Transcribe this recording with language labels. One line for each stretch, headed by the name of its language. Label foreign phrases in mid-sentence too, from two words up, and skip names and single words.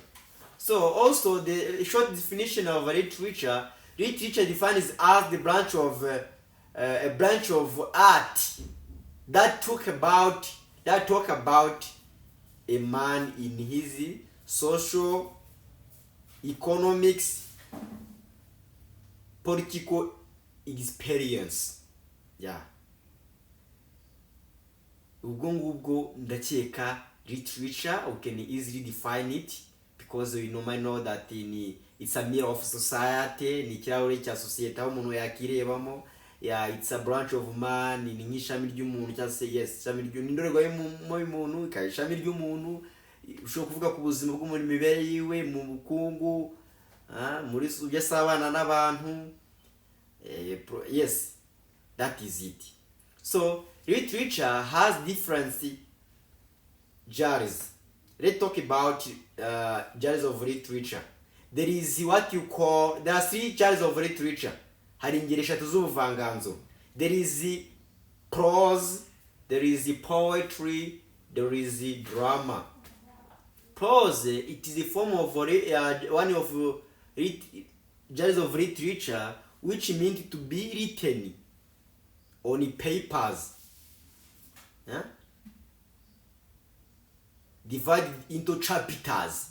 English: So also the short definition of literature defines as the branch of a branch of art that talk about a man in his social, economics, political experience. Yeah.
Kinyarwanda: Ubwo ngubwo ndakeka
English: literature we can easily define it, because we normally know that it's a mirror of society,
Kinyarwanda: ni ikirahure cya society aho umuntu yakirebamo.
English: Yeah, it's a branch of man,
Kinyarwanda: ni nk'ishami ry'umuntu cyangwa se yes, ishami ry'indorerwamo y'umuntu, ikaba ishami ry'umuntu, ushobora kuvuga ku buzima bw'umuntu, imibereho yiwe, mu bukungu, muri ibyo asabana n'abantu.
English: Yes, that is it. So literature has different genres. Let's talk about genres of literature. There are three genres of literature.
Kinyarwanda: Hari ingeri eshatu z'ubuvanganzo.
English: There is prose, there is poetry, there is drama. Prose, it is a form of one of genres of literature which means to be written on papers, divided into chapters.